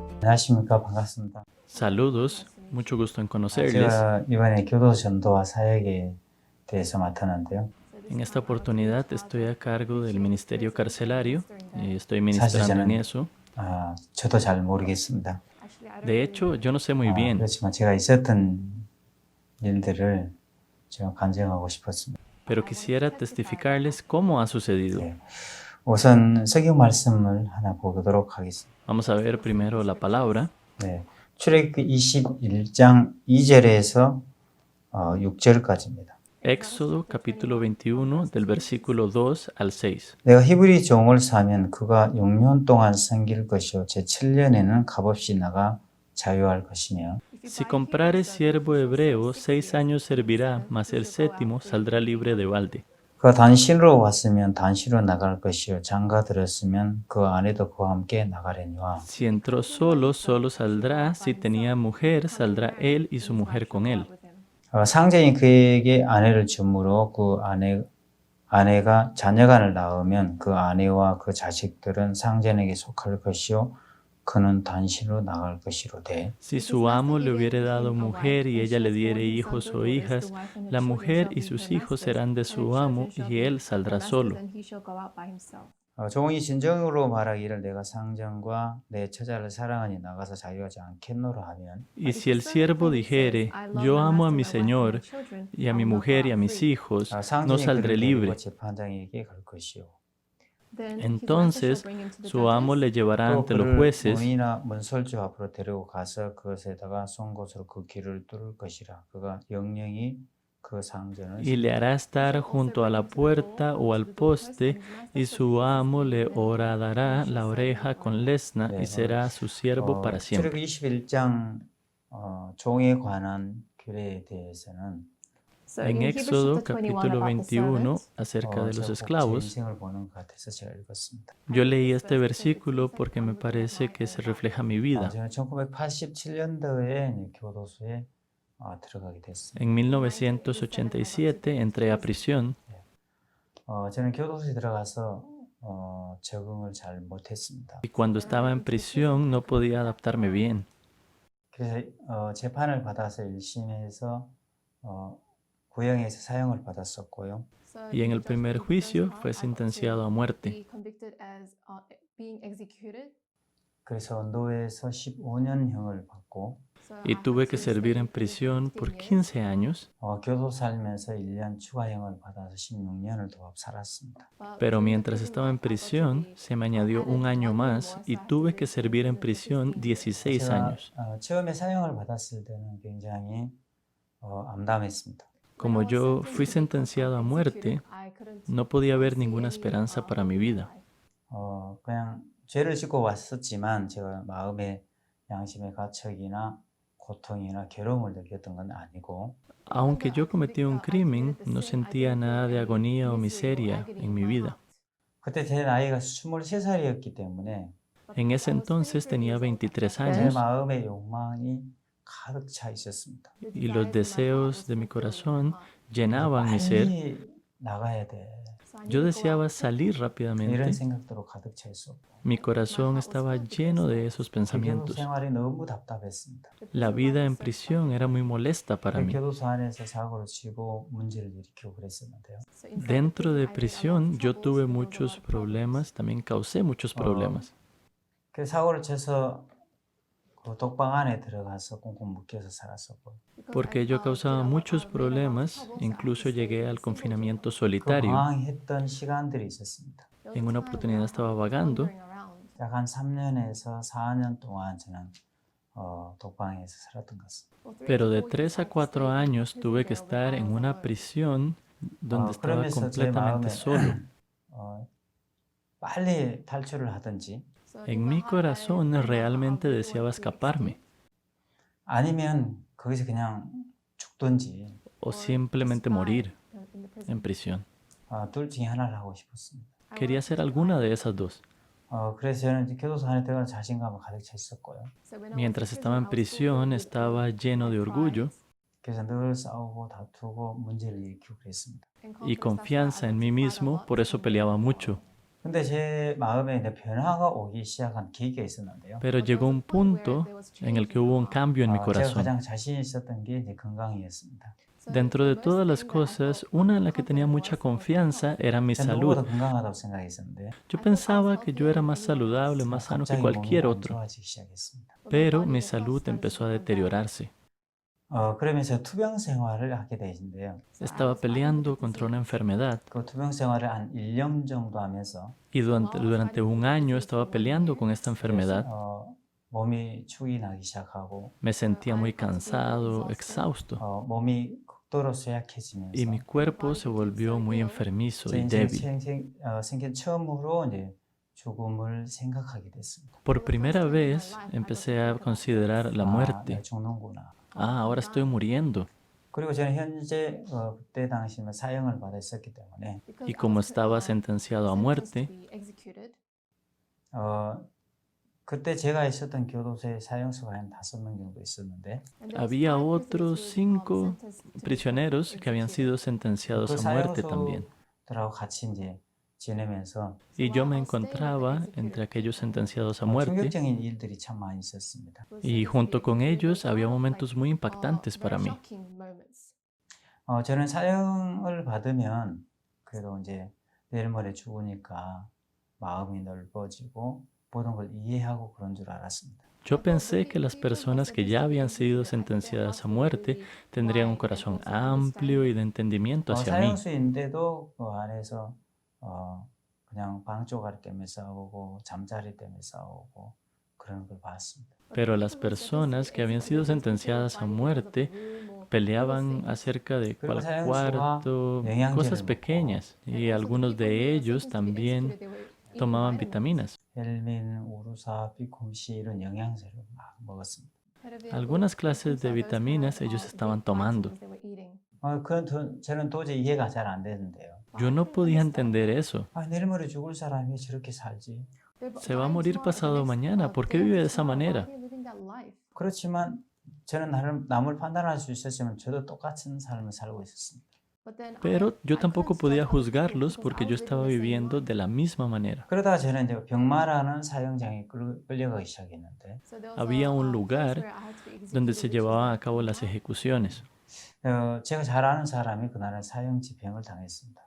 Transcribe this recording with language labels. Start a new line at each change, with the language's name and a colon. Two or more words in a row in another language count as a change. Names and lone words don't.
Korean: 안녕하십니까. 반갑습니다.
Spanish: Saludos, mucho gusto en conocerles.
Korean: 제가 이번에 교도소 전도와 사역에 대해서 맡았는데요.
Spanish: En esta oportunidad estoy a cargo del Ministerio Carcelario y estoy
Korean: 사실
Spanish: ministrando en
Korean: 저는
Spanish: eso.
Korean: 저도 잘 모르겠습니다.
Spanish: De hecho, yo no sé muy bien,
Korean: 그렇지만 제가 있었던 일들을 제가 간증하고 싶었습니다.
Spanish: pero quisiera testificarles cómo ha sucedido.
Korean: 네. 우선 성경 말씀을 하나 보도록 하겠습니다.
Spanish: Vamos a ver primero la palabra.
Korean: 네. 출애굽기 21장 2절에서 6절까지입니다.
Spanish: Éxodo capítulo 21 del versículo 2 al 6.
Korean: 내가 히브리 종을 사면 그가 6년 동안 섬길 것이요 제 7년에는 값없이 나가 자유할 것이며
Spanish: Si comprares siervo hebreo, 6 años servirá, mas el séptimo saldrá libre de balde.
Korean: 그가 단신으로 왔으면 단신으로 나갈 것이요 장가 들었으면 그 아내도 그와 함께 나가려니와
Spanish: Si entró solo, solo saldrá. Si tenía mujer, saldrá él y su mujer con él.
Korean: 상전이 그에게 아내를 주므로 그 아내가 자녀간을 낳으면 그 아내와 그 자식들은 상전에게 속할 것이요 그는 단신으로 나갈 것이로되
Spanish: Si su amo le hubiere dado mujer y ella le diere hijos o hijas, la mujer y sus hijos serán de su amo y él saldrá solo.
Korean: 종이 진정으로 말하기를 내가 상전과 내 처자를 사랑하니 나가서 자유하지 않겠노라 하면
Spanish: Y si el siervo dijere, yo amo a mi señor y a mi mujer y a mis hijos, no
Korean: 상전이
Spanish: saldré
Korean: 그를
Spanish: libre.
Korean: 데리고 재판장에게 갈 것이요
Spanish: Entonces su amo le llevará
Korean: 또
Spanish: ante los
Korean: 그를
Spanish: jueces
Korean: 문이나 문설주 앞으로 데리고 가서 그것에다가 쏜 곳으로 그 길을 뚫을 것이라 그가 영영이 그 상전을
Spanish: y le hará estar junto a la puerta o al poste, y su amo le horadará la oreja con lesna y será su siervo para siempre.
Korean: 출애굽 21장 종에 관한 규례에 대해서는
Spanish: En Éxodo capítulo 21, acerca de los
Korean: 제
Spanish: esclavos,
Korean: 인생을 보는 것 같아서 제가 읽었습니다.
Spanish: yo leí este versículo porque me parece que se refleja mi vida.
Korean: 저는 1987년도에 교도소에 들어가게 됐습니다.
Spanish: En 1987 entré a prisión.
Korean: 저는 교도소에 들어가서 적응을 잘 못했습니다.
Spanish: Y cuando estaba en prisión no podía adaptarme bien.
Korean: 그래서 재판을 받아서 1심에서 구형에서 사형을 받았었고요.
Spanish: Y en el primer juicio fue sentenciado a muerte.
Korean: 그래서 노예에서 15년형을 받고
Spanish: Y tuve que servir en prisión por 15 años,
Korean: 교도 살면서 1년 추가형을 받아서 16년을 더 살았습니다.
Spanish: pero mientras estaba en prisión se me añadió un año más y tuve que servir en prisión 16
Korean: 제가
Spanish: años.
Korean: 처음에 사형을 받았을 때는 굉장히 암담했습니다.
Spanish: Como yo fui sentenciado a muerte, no podía ver ninguna esperanza para mi vida.
Korean: 그냥 죄를 짓고 왔었지만 제가 마음의 양심의 가책이나 고통이나 괴로움을 느꼈던 건 아니고
Spanish: Aunque yo cometí un crimen, no sentía nada de agonía o miseria en mi vida.
Korean: 그때 제 나이가 23살이었기 때문에
Spanish: En ese entonces tenía 23
Korean: 제
Spanish: años
Korean: 마음의 욕망이 가득 차 있었습니다.
Spanish: y los deseos de mi corazón llenaban mi ser.
Korean: 빨리 나가야 돼.
Spanish: Yo deseaba salir
Korean: 이런
Spanish: rápidamente.
Korean: 생각으로 가득 차 있었고
Spanish: Mi corazón estaba lleno de esos
Korean: 교도
Spanish: pensamientos.
Korean: 생활이 너무 답답했습니다.
Spanish: La vida en prisión era muy molesta para mí.
Korean: 교도소 안에서 사고를 치고 문제를 일으키고 그랬었는데요.
Spanish: Dentro de prisión yo tuve muchos problemas, también causé muchos problemas.
Korean: 그 사고를 쳐서 그 독방 안에 들어가서 꽁꽁 묶여서 살았었고
Spanish: Porque yo causaba muchos problemas, incluso llegué al confinamiento
Korean: 그
Spanish: solitario.
Korean: 방황했던 시간들이 있었습니다.
Spanish: En una oportunidad estaba vagando.
Korean: 약 한 3년에서 4년 동안 저는 독방에서 살았던 것 같습니다.
Spanish: Pero de 3 a 4 años tuve que estar en una prisión donde estaba
Korean: 그러면서 제 마음에
Spanish: completamente solo.
Korean: 빨리 탈출을 하든지
Spanish: En mi corazón realmente deseaba escaparme
Korean: 아니면 거기서 그냥 죽든지
Spanish: o simplemente morir en prisión.
Korean: 둘 중에 하나를 하고 싶었습니다.
Spanish: Quería hacer alguna de esas dos.
Korean: 그래서 저는 이제 교도소 안에 들어가서 자신감을 가득 차 있었고요.
Spanish: Mientras estaba en prisión estaba lleno de orgullo
Korean: 그래서 늘 싸우고 다투고 문제를 일으키고 그랬습니다.
Spanish: y confianza en mí mismo, por eso peleaba mucho.
Korean: 근데 제 마음에 이제 변화가 오기 시작한 계기가 있었는데요.
Spanish: Pero llegó un punto en el que hubo un cambio en mi
Korean: 제가
Spanish: corazón.
Korean: 가장 자신 있었던 게 이제 건강이었습니다.
Spanish: Dentro de todas las cosas, una en la que tenía mucha confianza era mi
Korean: 전
Spanish: salud.
Korean: 누구보다 건강하다고 생각했었는데
Spanish: Yo pensaba que yo era más saludable, más sano que
Korean: 갑자기 몸이
Spanish: cualquier
Korean: 안
Spanish: otro,
Korean: 좋아지기 시작했습니다.
Spanish: pero mi salud empezó a deteriorarse.
Korean: 그러면서 투병 생활을 하게 되는데요.
Spanish: Estaba peleando contra una enfermedad
Korean: 그 투병 생활을 한 1년 정도 하면서
Spanish: y durante un año estaba peleando con esta enfermedad.
Korean: 몸이 축이 나기 시작하고
Spanish: Me sentía muy cansado, exhausto,
Korean: 몸이 극도로
Spanish: y
Korean: 쇠약해지면서
Spanish: mi cuerpo se volvió muy enfermizo
Korean: 제
Spanish: y
Korean: 인생
Spanish: débil.
Korean: 생긴 처음으로 이제 죽음을 생각하게 됐습니다.
Spanish: Por primera vez empecé a considerar la
Korean: 나
Spanish: muerte.
Korean: 죽는구나.
Spanish: Ah, ahora estoy muriendo.
Korean: 그리고 저는 현재 그때 당시면 사형을 받아 있었기 때문에
Spanish: Y como estaba sentenciado a muerte,
Korean: 그때 제가 있었던 교도소에 사형수가 한 5명 정도 있었는데
Spanish: había otros 5 prisioneros que habían sido sentenciados
Korean: 그
Spanish: a muerte también.
Korean: 사형수들하고 같이 이제 지내면서
Spanish: Y yo me encontraba entre aquellos sentenciados a muerte,
Korean: 충격적인 일들이 참 많이 있었습니다.
Spanish: y junto con ellos había momentos muy impactantes para mí.
Korean: 저는 사형을 받으면 그래도 이제 내일 모레 죽으니까 마음이 넓어지고 모든 걸 이해하고 그런 줄 알았습니다.
Spanish: Yo pensé que las personas que ya habían sido sentenciadas a muerte tendrían un corazón amplio y de entendimiento hacia mí.
Korean: 사형수인데도 그 안에서 그냥 방 쪼가리 때문에 싸우고 잠자리 때문에 싸우고 그런 걸 봤습니다.
Spanish: Pero las personas que habían sido sentenciadas a muerte peleaban acerca de cuál cuarto, cosas pequeñas, y algunos de ellos también tomaban vitaminas.
Korean: 헬민, 우루사, 비콤C 이런 영양제를 막 먹었습니다.
Spanish: Algunas clases de vitaminas ellos estaban tomando.
Korean: 저는 도저히 이해가 잘 안 되는데요.
Spanish: Yo no podía entender eso.
Korean: 내일 모레 죽을 사람이 저렇게 살지.
Spanish: Se va a morir pasado mañana. ¿Por qué vive de esa manera?
Korean: 그렇지만 저는 남을 판단할 수 있었지만 저도 똑같은 삶을 살고 있었습니다.
Spanish: Pero yo tampoco podía juzgarlos porque yo estaba viviendo de la misma manera.
Korean: 그러다가 저는 이제 병마라는 사형장에 끌려가기 시작했는데
Spanish: Había un lugar donde se llevaban a cabo las ejecuciones.
Korean: 제가 잘 아는 사람이 그날은 사형 집행을 당했습니다.